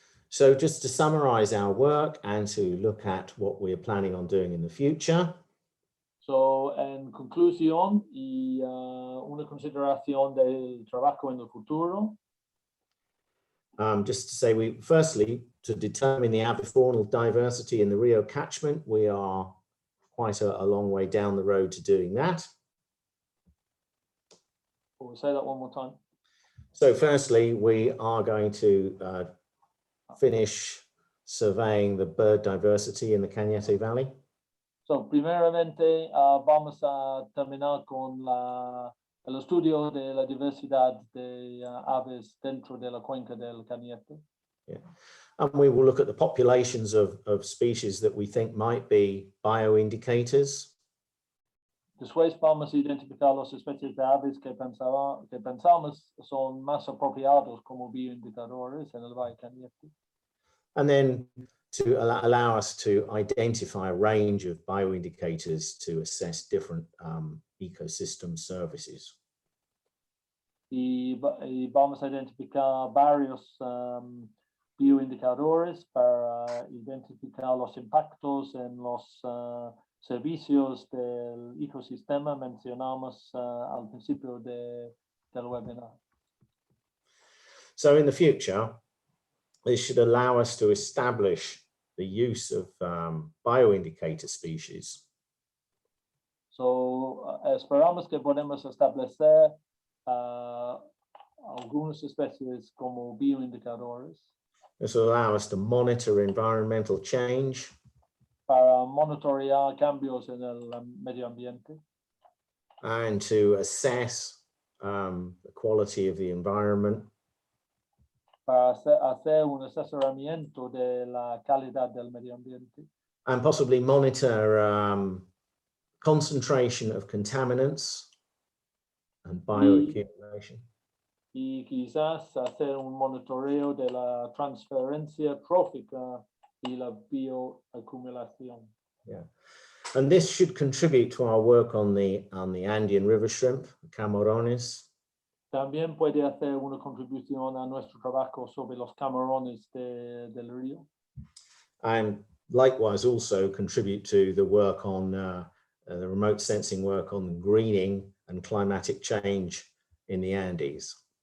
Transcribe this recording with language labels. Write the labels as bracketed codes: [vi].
[en] So just to summarize our work and to look at what we're planning on doing in the future. [es] So, en conclusión y una consideración del trabajo en el futuro. [en] Just to say, firstly, to determine the avifaunal diversity in the Rio catchment, we are quite a long way down the road to doing that. We'll say that one more time. So firstly, we are going to finish surveying the bird diversity in the Cañete Valley. [es] So, primeramente vamos a terminar con el estudio de la diversidad de aves dentro de la cuenca del Cañete. Yeah. [en] And we will look at the populations of species that we think might be bioindicators. [es] Después vamos a identificar las especies de aves que pensamos son más apropiados como bioindicadores en el Valle Cañete. [en] And then to allow us to identify a range of bioindicators to assess different ecosystem services. [es] Y vamos a identificar varios bioindicadores para identificar los impactos en los servicios del ecosistema mencionamos al principio del webinar. [en] So in the future, this should allow us to establish the use of bioindicator species. [es] So, esperamos que podemos establecer algunas especies como bioindicadores. [en] This will allow us to monitor environmental change, [es] Para monitorear cambios en el medio ambiente. [en] and to assess the quality of the environment. [es] Para hacer un asesoramiento de la calidad del medio ambiente. [en] And possibly monitor concentration of contaminants and bioaccumulation. [es] Y quizás hacer un monitoreo de la transferencia trófica y la bioacumulación. [en] Yeah, and this should contribute to our work on the Andean river shrimp, camarones. [es] También puede hacer una contribución a nuestro trabajo sobre los camarones del río. [en] And likewise also contribute to the work on the remote sensing work on greening and climatic change in the Andes.